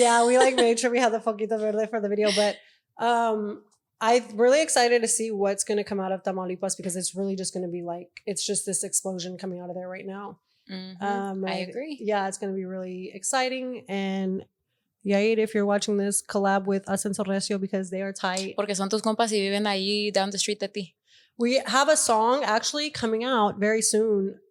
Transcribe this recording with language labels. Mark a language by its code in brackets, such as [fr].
[en] Yeah, we like made sure we had the Foquito Verde for the video, but I'm really excited to see what's going to come out of Tamaulipas because it's really just going to be like, it's just this explosion coming out of there right now. I agree. Yeah, it's going to be really exciting. And Yair, if you're watching this, collab with Ascenso Recio because they are tight. [es] Porque son tus compas y viven ahí [en] down the street [es] de ti. [en] We have a song actually coming out very soon.